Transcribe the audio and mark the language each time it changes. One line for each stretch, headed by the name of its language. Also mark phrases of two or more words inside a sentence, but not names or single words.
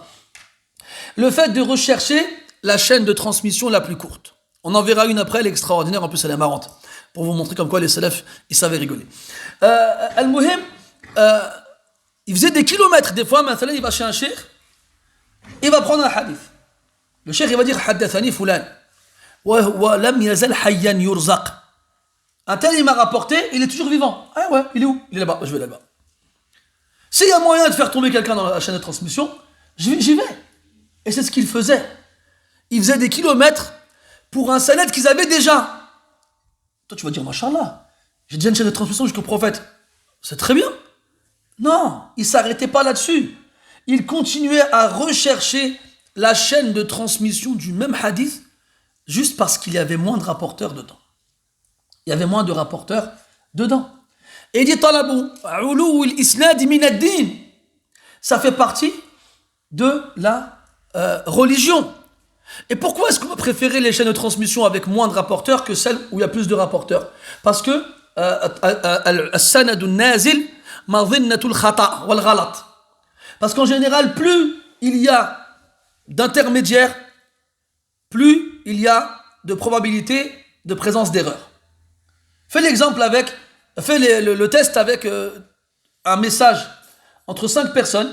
French: Le fait de rechercher la chaîne de transmission la plus courte. On en verra une après, elle est extraordinaire, en plus elle est marrante, pour vous montrer comme quoi les salafs, ils savaient rigoler. Al-Muhim, il faisait des kilomètres, des fois, maintenant il va chez un cheikh, il va prendre un hadith. Le cheikh, il va dire,
Arabic: حدثني فلان. وَلَمْ يَزَلْ حَيًّا يُرْزَقْ.
French: Un tel, il m'a rapporté, il est toujours vivant. Ah ouais, il est où? Il est là-bas, je vais là-bas. S'il y a moyen de faire tomber quelqu'un dans la chaîne de transmission, j'y vais. Et c'est ce qu'il faisait. Il faisait des kilomètres pour un sanad qu'ils avaient déjà. Toi, tu vas dire, Machallah, j'ai déjà une chaîne de transmission jusqu'au prophète. C'est très bien. Non, il ne s'arrêtait pas là-dessus. Il continuait à rechercher la chaîne de transmission du même hadith juste parce qu'il y avait moins de rapporteurs dedans. Il y avait moins de rapporteurs dedans. Et il dit
Arabic: طلب علو الإسناد من الدين.
French: Ça fait partie de la religion. Et pourquoi est-ce qu'on va préférer les chaînes de transmission avec moins de rapporteurs que celles où il y a plus de rapporteurs? Parce que
Arabic: السند النازل مظنة الخطأ والغلط.
French: Parce qu'en général, plus il y a d'intermédiaires, plus il y a de probabilité de présence d'erreur. Fais le test avec un message entre 5 personnes.